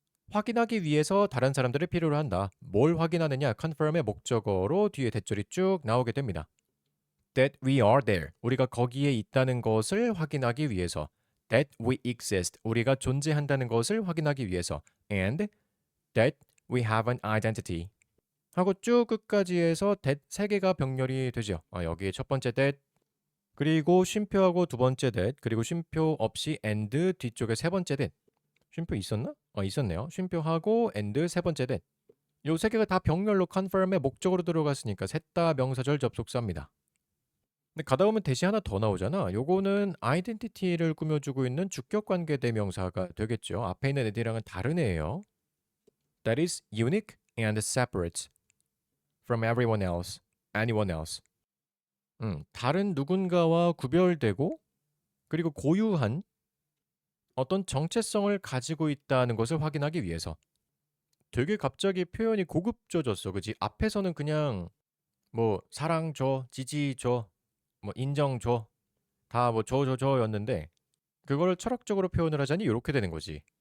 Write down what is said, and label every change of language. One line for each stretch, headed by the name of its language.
Korean: 확인하기 위해서 다른 사람들을 필요로 한다. 뭘 확인하느냐? confirm의 목적어로 뒤에 대절이 쭉 나오게 됩니다.
English: That we are there.
Korean: 우리가 거기에 있다는 것을 확인하기 위해서.
English: That we exist.
Korean: 우리가 존재한다는 것을 확인하기 위해서.
English: And that we have an identity.
Korean: 하고 쭉 끝까지 해서 that 세 개가 병렬이 되죠. 여기에 첫 번째 that, 그리고 쉼표하고 두 번째 that, 그리고 쉼표 없이 and 뒤쪽에 세 번째 that. 쉼표 있었나? 있었네요. 쉼표하고 and 세 번째 that. 요 세 개가 다 병렬로 confirm의 목적으로 들어갔으니까 셋 다 명사절 접속사입니다. 근데 가다 보면 대시 하나 더 나오잖아. 요거는 아이덴티티를 꾸며주고 있는 주격 관계 대명사가 되겠죠. 앞에 있는 애들이랑은 다른 애예요.
English: That is unique and separate from everyone else, anyone else.
Korean: 다른 누군가와 구별되고 그리고 고유한 어떤 정체성을 가지고 있다는 것을 확인하기 위해서. 되게 갑자기 표현이 고급져졌어. 그지? 앞에서는 그냥 뭐 사랑 줘, 지지 줘, 뭐 인정 줘, 다 뭐 줬는데 그걸 철학적으로 표현을 하자니 이렇게 되는 거지.